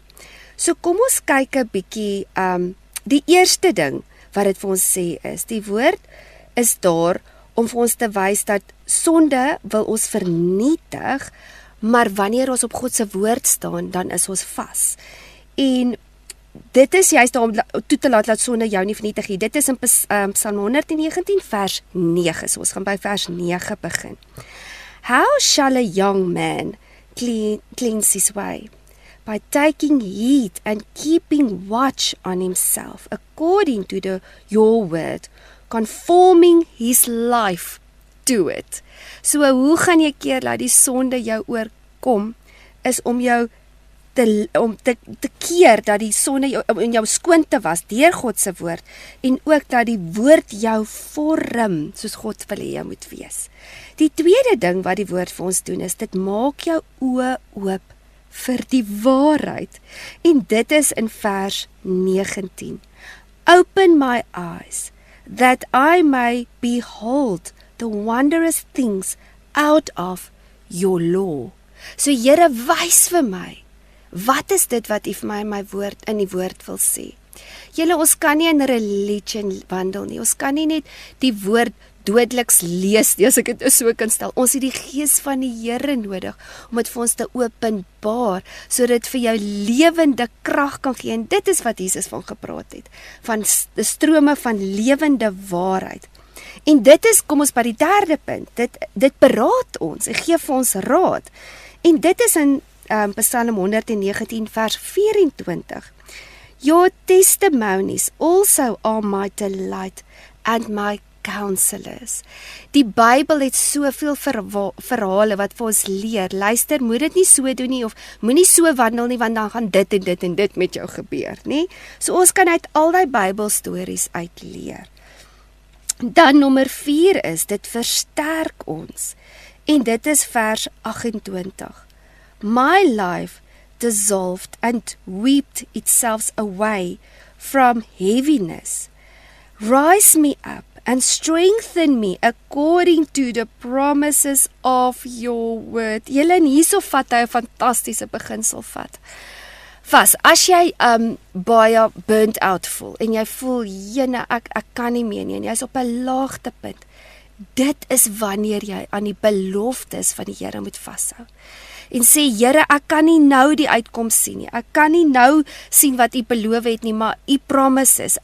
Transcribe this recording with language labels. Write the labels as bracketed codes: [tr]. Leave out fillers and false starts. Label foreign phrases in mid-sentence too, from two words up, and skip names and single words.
[af] So kom ons kyk 'n bietjie die eerste ding wat dit vir ons sê is, die woord is daar om vir ons te wys dat sonde wil ons vernietig, maar wanneer ons op God se woord staan, dan is ons vas. En dit is juist daar om toe te laat dat sonde jou nie vernietig nie. Dit is in Psalm 119 vers 9. So ons gaan by vers 9 begin. [en] How shall a young man cleanse his way? By taking heed and keeping watch on himself, according to your word, conforming his life to it. [af] So hoe gaan jy keer dat die sonde jou oorkom, is om jou te keer dat die sonde in jou skoon te was deur God se woord en ook dat die woord jou vorm soos God wil hê jy moet wees. Die tweede ding wat die woord vir ons doen is dit maak jou oë oop vir die waarheid. En dit is in vers 19. [en] Open my eyes that I may behold the wondrous things out of your law. [af] So Here, wys vir my, wat is dit wat U vir my in my woord in die woord wil sê? Julle, ons kan nie in religion wandel nie. Ons kan nie net die woord doodliks lees nie, as ek dit so kan stel. Ons het die gees van die Here nodig om dit vir ons te openbaar, sodat dit vir jou lewende krag kan gee. En dit is wat Jesus van gepraat het, van die strome van lewende waarheid. En dit is, kom ons by die derde punt, dit beraad ons, en gee vir ons raad. En dit is in Psalm 119 vers 24. [en] Your testimonies also are my delight and my counselors. [af] Die Bybel het soveel verhale wat vir ons leer. Luister, moet dit nie so doen nie, of moenie so wandel nie, want dan gaan dit en dit en dit met jou gebeur, nie? So ons kan uit al die Bybelstories uitleer. Dan nommer 4 is, dit versterk ons. En dit is vers 28. [en] My life dissolved and wept itself away from heaviness. Rise me up and strengthen me according to the promises of your word. [af] Julle, en hierso vat hy 'n fantastiese beginsel vat. Vas, as jy baie [en] burnt out [af] voel en jy voel, jene, ek kan nie meer nie en jy's op 'n laagtepunt, dit is wanneer jy aan die beloftes van die Here moet vashou. En sê, Here, ek kan nie nou die uitkoms sien nie. Ek kan nie nou sien wat U beloof het nie, maar U promises.